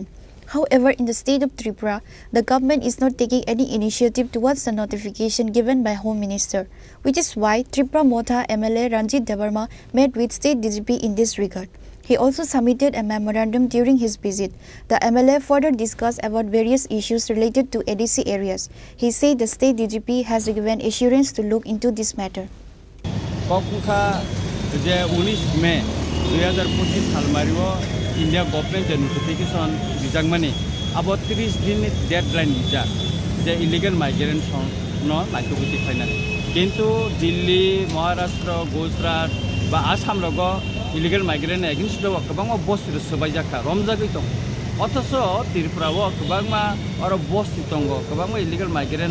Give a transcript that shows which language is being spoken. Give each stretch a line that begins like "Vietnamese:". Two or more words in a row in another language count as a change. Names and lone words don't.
English: However, in the state of Tripura, the government is not taking any initiative towards the notification given by Home Minister, which is why Tripura Motha MLA Ranjit Debarma met with State DGP in this regard. He also submitted a memorandum during his visit. The MLA further discussed about various issues related to ADC areas. He said the State DGP has given assurance to look into this matter.
Kok Borok: 19 May 2025 सालमारियाव
English: India government notification
Kok Borok: बिजांमानि अब 30 दिन डेडलाइन बिजा जे
English: illegal migrant
Kok Borok: न नायथुगुति फाइना किंतु दिल्ली महाराष्ट्र गुजरात बा आसाम रग
English: illegal migrant against
Kok Borok: गोबां बस्तु सोबाय जाखा रमजागै दं अथच त्रिपुराव गोबां आरो बस्तु दं गोबां
English: illegal migrant